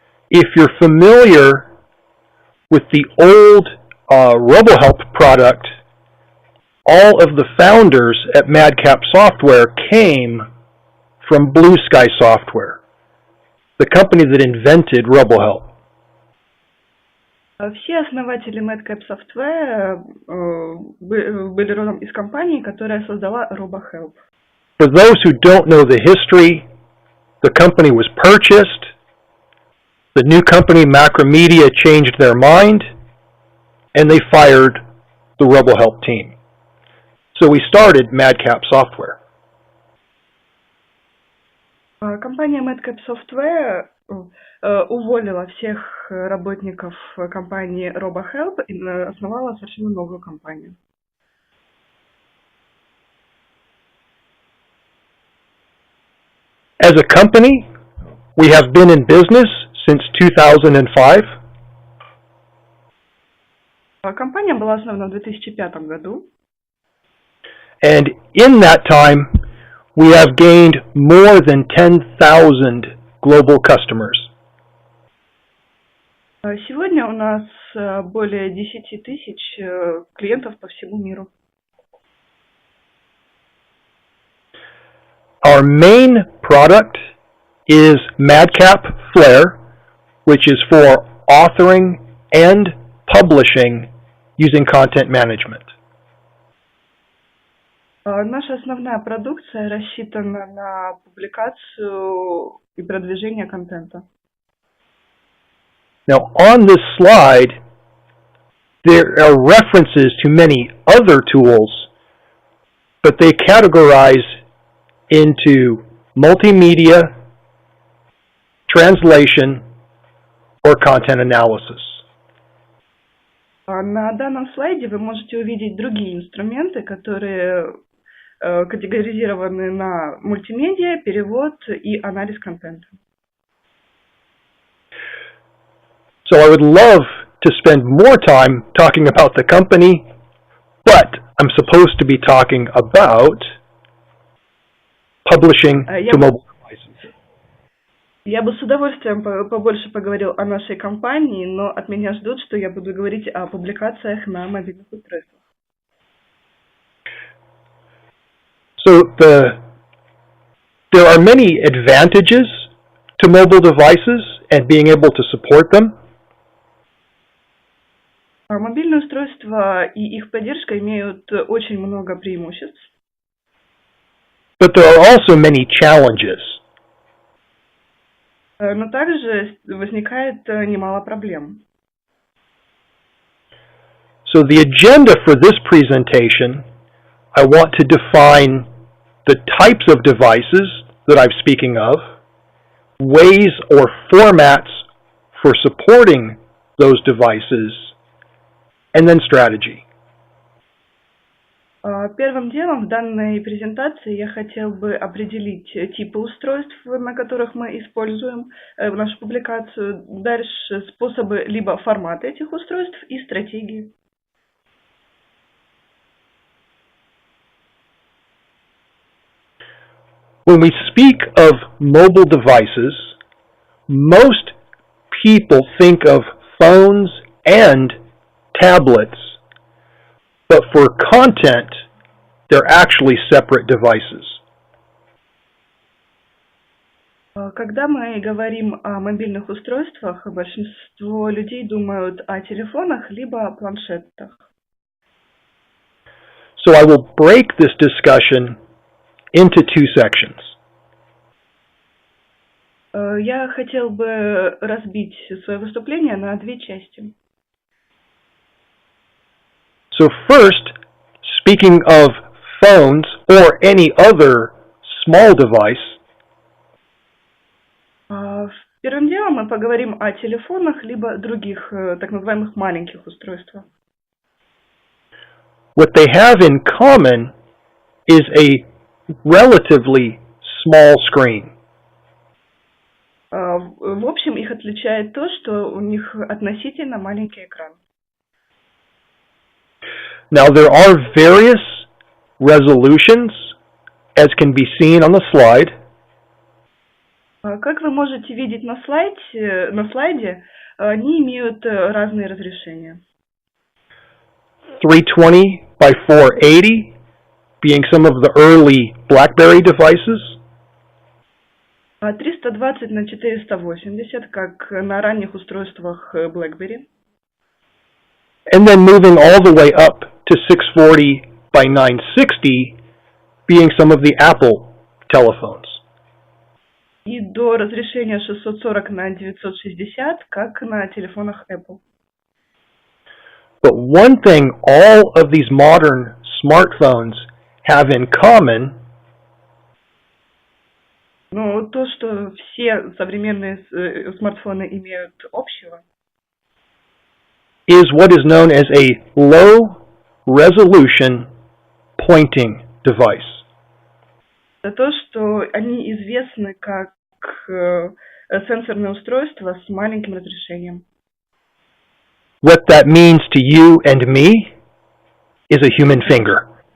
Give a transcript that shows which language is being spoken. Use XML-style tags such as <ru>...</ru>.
<en>If you're familiar with the old RoboHelp product, all of the founders at MadCap Software came from Blue Sky Software, the company that invented RoboHelp.</en> <ru>Все основатели MadCap Software были родом из компании, которая создала RoboHelp.</ru> <en>For those who don't know the history, the company was purchased. The new company, Macromedia, changed their mind, and they fired the RoboHelp team. So we started MadCap Software.</en> <ru>Компания MadCap Software уволила всех работников компании RoboHelp и основала совершенно новую компанию.</ru> <en>As a company, we have been in business since 2005.</en> <ru>Компания была основана в 2005 году.</ru> <en>And in that time, we have gained more than 10,000 global customers.</en> <ru>Сегодня у нас более 10 тысяч клиентов по всему миру.</ru> <en>Our main product is MadCap Flare, which is for authoring and publishing using content management.</en> <ru>Наша основная продукция рассчитана на публикацию и продвижение контента.</ru> <en>Now, on this slide, there are references to many other tools, but they categorize into multimedia, translation, or content analysis.</en> <ru>На данном слайде вы можете увидеть другие инструменты, которые категоризированы на мультимедиа, перевод и анализ контента.</ru> <en>So I would love to spend more time talking about the company, but I'm supposed to be talking about publishing to mobile devices.</en> <ru>Я бы с удовольствием побольше поговорил о нашей компании, но от меня ждут, что я буду говорить о публикациях на мобильных устройствах.</ru> <en>So there are many advantages to mobile devices and being able to support them.</en> <ru>Мобильные устройства и их поддержка имеют очень много преимуществ.</ru> <en>But there are also many challenges.</en> <ru>Но также возникает немало проблем.</ru> <en>So the agenda for this presentation, I want to define the types of devices that I'm speaking of, ways or formats for supporting those devices, and then strategy.</en> <ru>Первым делом в данной презентации я хотел бы определить типы устройств, на которых мы используем нашу публикацию, дальше способы либо форматы этих устройств и стратегии.</ru> <en>When we speak of mobile devices, most people think of phones and tablets, but for content, they're actually separate devices.</en> <ru>Когда мы говорим о мобильных устройствах, большинство людей думают о телефонах либо о планшетах.</ru> <en>So I will break this discussion into two sections.</en> <ru>Я хотел бы разбить свое выступление на две части.</ru> <en>So first, speaking of phones or any other small device,</en> <ru>Первым делом мы поговорим о телефонах либо других так называемых маленьких устройствах.</ru> <en>what they have in common is a relatively small screen.</en> <ru>В общем, их отличает то, что у них относительно маленький экран.</ru> <en>Now there are various resolutions, as can be seen on the slide.</en> <ru>Как вы можете видеть на слайде, они имеют разные разрешения.</ru> <en>320 by 480 being some of the early BlackBerry devices.</en> <ru>320 на 480, как на ранних устройствах BlackBerry.</ru> <en>And then moving all the way up to 640 by 960 being some of the Apple telephones.</en> <ru>И до разрешения 640 на 960, как на телефонах Apple.</ru> <en>But one thing all of these modern smartphones have in common</en> <ru>Но то, что все современные смартфоны имеют общего,</ru> <en>is what is known as a low-resolution pointing device.</en> <ru>это то, что они известны как сенсорные устройства с маленьким разрешением.</ru> <en>What that means to you and me is a human finger.</en>